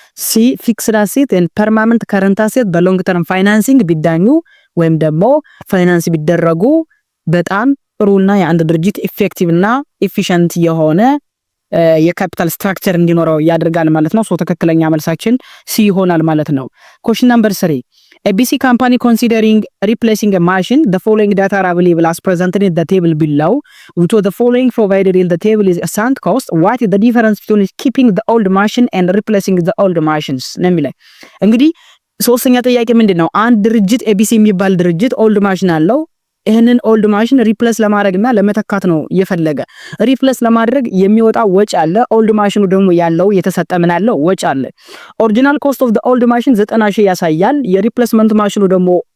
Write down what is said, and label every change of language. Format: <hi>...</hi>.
<am>ሲ ፊክስድ አሴት ኤንድ ፐርማነንት ከረንት አሴት በሎንግ ተርም ፋይናንሲንግ ቢዳኙ ወይም ደግሞ ፋይናንስ ቢደረጉ በጣም ጥሩና የአንድ ድርጅት ኢፌክቲቭ እና ኤፊሽንት የሆነ የካፒታል ስትራክቸር እንዲኖረው ያደርጋል ማለት ነው። ሶ ትክክለኛ መልሳችን ሲ ይሆናል ማለት ነው። ኮሽን ናምበር 3</am> <en>ABC company considering replacing a machine, the following data are available as presented in the table below. So the following provided in the table is a sunk cost. What is the difference between keeping the old machine and replacing the old machines?</en> <am>ነሚላይ እንግዲህ ሶስተኛ ጥያቄ ምንድነው? አንድ ድርጅት ABC የሚባል ድርጅት ኦልድ ማሽን አለው። ይሄንን ኦልድ ማሽን ሪፕሌስ ለማድረግና ለመተካት ነው የፈለገ። ሪፕሌስ ለማድረግ የሚወጣ ወጪ አለ። ኦልድ ማሽኑ ደግሞ ያለው የተሰጠ ምን አለው ወጪ አለ። ኦሪጂናል ኮስት ኦፍ ዘ ኦልድ ማሽን 90,000 ያሳያል። የሪፕሌስመንት ማሽኑ ደግሞ</am>